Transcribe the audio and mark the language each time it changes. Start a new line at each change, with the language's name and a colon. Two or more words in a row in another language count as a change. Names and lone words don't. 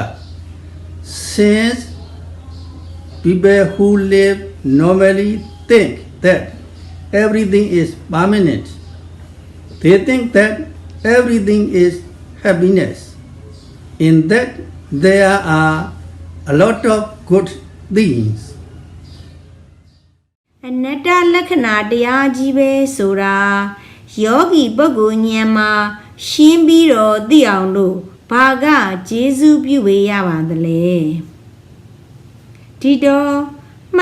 English: Since people who live normally think that everything is permanent, they think that everything is happiness. In that there are a lot of good things.
Burmese: အနတ္တလက္ခဏာတရားကြီးပဲဆိုတာယောဂီပုဂ္ဂိုလ်ဉာဏ်မှာရှင်းပြီးတော့သိအောင်လို့ဘာကကျေးဇူးပြုဝေရပါသလဲဒီတော့မှ